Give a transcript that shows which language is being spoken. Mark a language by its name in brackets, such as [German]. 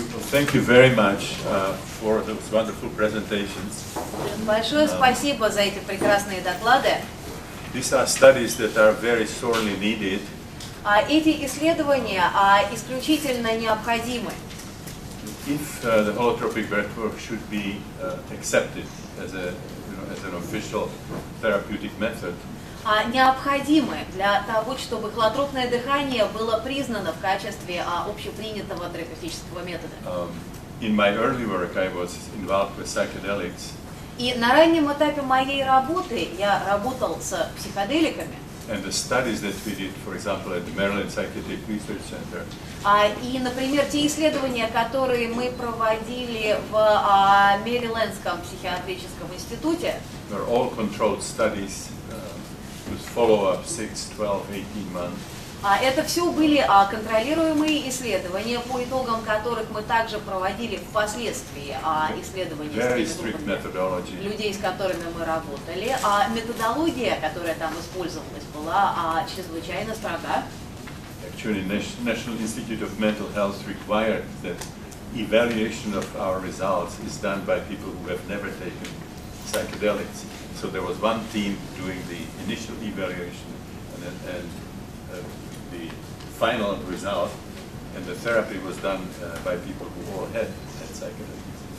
[English] Thank you very much for those wonderful presentations. [Russian] Большое спасибо за эти прекрасные доклады. [English] These are studies that are very sorely needed. [Russian] Эти исследования исключительно необходимы. [English] If the holotropic breathwork should be accepted as an official therapeutic method, [Russian] необходимы для того, чтобы холотропное дыхание было признано в качестве общепринятого терапевтического метода. [English] In my early work, I was involved with psychedelics. [Russian] И на раннем этапе моей работы я работал с психоделиками. [English] And the studies that we did, for example, at the Maryland Psychiatric Research Center, [Russian] И, например, те исследования, которые мы проводили в Мэрилендском психиатрическом институте, [English] were all controlled studies with follow-up 6, 12, 18 months. [Russian] это все были контролируемые исследования, по итогам которых мы также проводили впоследствии исследования [English] Very [Russian] с теми [English] strict [Russian] группами [English] methodology. [Russian] людей, с которыми мы работали. Методология, которая там использовалась, была чрезвычайно строга. [English] Actually, National Institute of Mental Health required that evaluation of our results is done by people who have never taken psychedelics. So there was one team doing the initial evaluation and the final result, and the therapy was done by people who all had psychedelics.